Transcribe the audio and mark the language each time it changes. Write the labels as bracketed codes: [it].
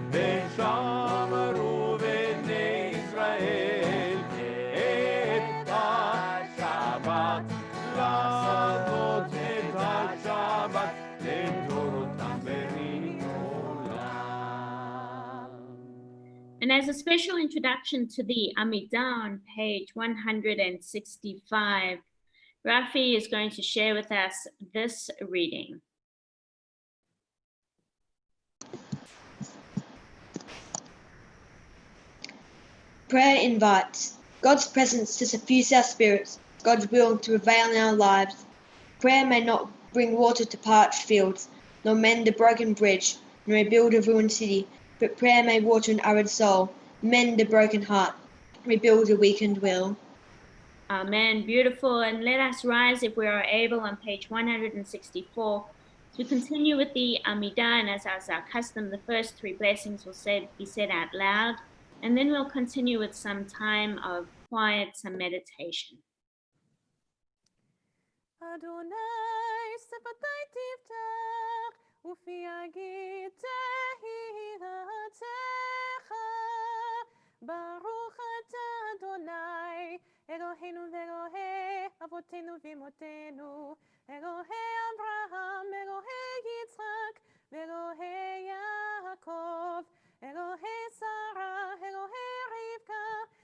[he] ושמרו בני ישראל את השבת, לעבוד את השבת לדורותם ברית עולם. [en] And as a special introduction to the Amidah on page 165, Rafi is going to share with us this reading. Prayer invites God's presence to suffuse our spirits, God's will to prevail in our lives. Prayer may not bring water to parched fields, nor mend a broken bridge, nor rebuild a ruined city, but prayer may water an arid soul, mend a broken heart, rebuild a weakened will. Amen. Beautiful. And let us rise if we are able on page 164 to continue with the Amidah. And as our custom, the first three blessings will be said out loud. And then we'll continue with some time of quiet, some meditation. [he] Adonai שפתי תפתח ופי יגיד תהילתך. ברוך אתה אדוני אלוהינו ואלוהי אבותינו ואמותינו, אלוהי אברהם, אלוהי יצחק ואלוהי יעקב, אלוהי שרה, אלוהי רבקה,